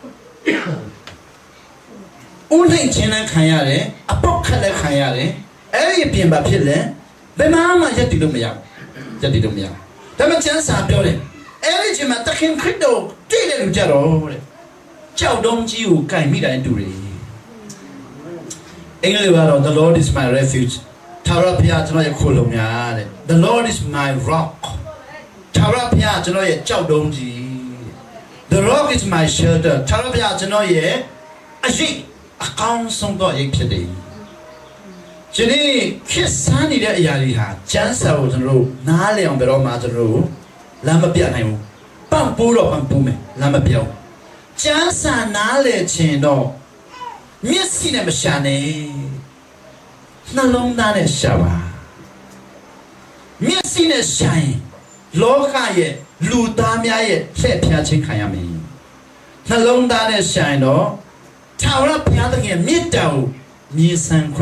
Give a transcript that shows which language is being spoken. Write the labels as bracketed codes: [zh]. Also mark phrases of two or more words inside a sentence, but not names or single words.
[my] ဦးနှိမ်ခြင်းလည်းခံရတယ်အပုတ်ခတ်လည်းခံရတယ်အဲ့ဒီပြင်ပါဖြစ်လဲဘယ်မှရက်တည်လို့မရဘူးရက်တည်လို့မရဘူး ဒါမှကျန်းစာပြောတယ်အဲ့ဒီချိန်မှာတခင်ခရစ်တော်တည်တယ်လို့ကြတော့တဲ့ကြောက်တုံးကြီးကိုကင်မိတိုင်းတူတယ်အင်္ဂလိပ်ကတော့ [en] The Lord is my refuge [my] ထာဝရဘုရားကျွန်တော်ရဲ့ခိုလုံများတဲ့ [en] The Lord is my rock [my] ထာဝရဘုရားကျွန်တော်ရဲ့ကြောက်တုံးကြီး [en] The rock is my shelter [my] ထာဝရဘုရားကျွန်တော်ရဲ့အရှိအကောင်းဆုံးသောအိမ်ဖြစ်တယ်ဒီနေ့ခေတ်စားနေတဲ့အ ရာတွေဟာကျမ်းစာကိုကျွန်တော်တို့နားလည်အောင်ဘယ်တော့မှကျွန်တော်တို့လမ်းမပြနိုင်ဘူးပန့်ပိုးတော့ပန့်ပိုးမယ်လမ်းမပြောင်းကျမ်းစာနားလည်ခြင်းတော့မျက်စိနဲ့မရှာနဲ့နှလုံးသားနဲ့ရှာပါမျက်စိနဲ့ရှာရင်လောကရဲ့လူသားများရဲ့လှည့်ဖျားခြင်းခံရမယ်နှလုံးသားနဲ့ရှာရင်တော့ထာဝရဘုရားသခင်မြတ်တာကိုမြင်ဆန်းခွ